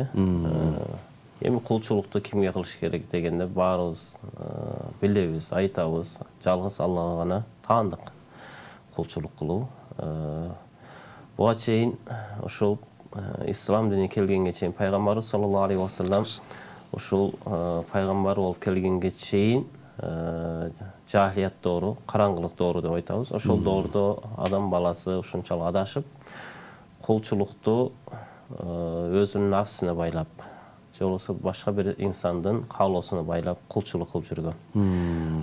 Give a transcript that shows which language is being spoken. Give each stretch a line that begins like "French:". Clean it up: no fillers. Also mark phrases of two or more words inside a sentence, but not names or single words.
Kyrgyz: Эми кулчулукту кимге кылыш керек дегенде баарыбыз билебиз, айтабыз. Жалгыз Аллага гана таандык кулчулук кылуу. Буга чейин ушул ислам дини келгенге чейин пайгамбарыбыз
Arabic: صلى الله عليه وسلم
Kyrgyz: ушул пайгамбар болуп келгенге чейин жахилият доору, караңгылык доору деп айтабыз. Ошол доордо адам баласы ушунчалык адашып, кулчулукту өзүнүн нафсине байлап, же болбосо башка бир инсандын каалоосуна байлап кулчулук кылып жүргөн.